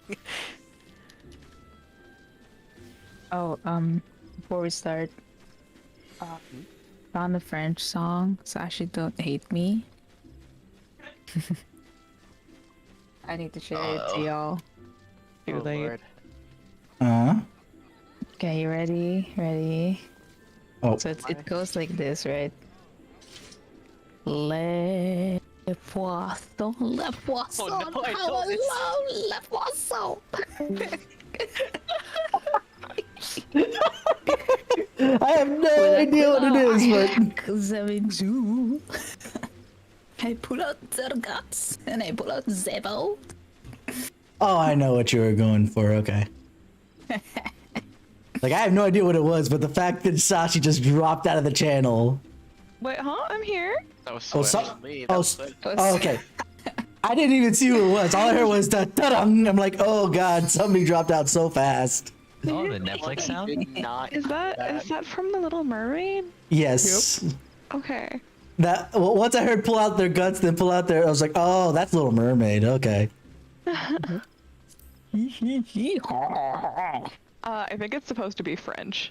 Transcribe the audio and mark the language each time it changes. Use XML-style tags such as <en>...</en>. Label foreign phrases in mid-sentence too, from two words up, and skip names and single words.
<en>Oh, before we start, found a French song, so actually don't hate me. I need to share it to y'all. Oh, Too late. Lord. Uh. Okay, you ready? Ready? Oh. So it goes like this, right?</en> <fr>Le poisson, le poisson,</fr> <en>Oh, no, I how don't. It's- I love</en> <fr>le poisson.</fr> <en>I have no idea what it is, but I pull out their guts and I pull out Zebo. oh, I know what you were going for. Okay. Like I have no idea what it was, but the fact that Sashi just dropped out of the channel. Wait, huh? I'm here. That was Oh, Swift. so, Me, oh, that's s- it. oh, okay. I didn't even see who it was. All I heard was da da dum. I'm like, oh god, somebody dropped out so fast. Oh, the Netflix sound? Did not Is that from the Little Mermaid? Yes. Okay. That well, once I heard pull out their guts, then pull out their. I was like, oh, that's Little Mermaid. Okay. I think it's supposed to be French,</en>